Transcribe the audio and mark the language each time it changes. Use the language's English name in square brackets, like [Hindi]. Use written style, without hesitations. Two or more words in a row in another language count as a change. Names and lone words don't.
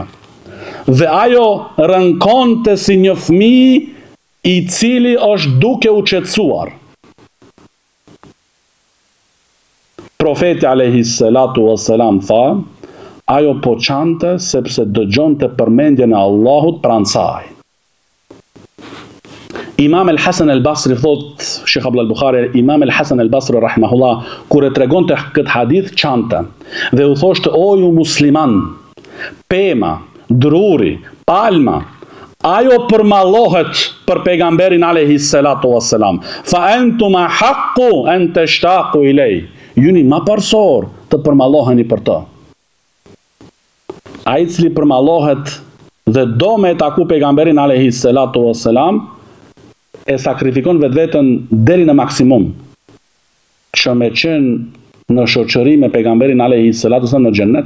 [Albanian] Dhe ajo rënkonte si një fëmijë i cili është duke u qetësuar. Profeti [Arabic] عليه الصلاة والسلام [Albanian] tha: "Ajo po çante sepse dëgjonte përmendjen e Allahut pranë saj." Imam el-Hasan el-Basri thot, Sheikh Abdullah al-Bukhari, Imam el-Hasan el-Basri rahimahullah, kur e tregonte këtë hadith çante dhe u thoshte: "O ju musliman, pema, druri, palma, ajo përmallohet për pejgamberin [Arabic] عليه الصلاة والسلام. فأنتم حق أن تشتاقوا إليه." [Albanian] Juni ma parsor të përmalloheni për të. Ai i cili përmallohet dhe do me taku pejgamberin [Arabic] عليه الصلاة والسلام, [Albanian] e sakrifikon vetveten deri në maksimum që me qenë në shoqëri me pejgamberin [Arabic] عليه الصلاة والسلام [Albanian] në xhennet.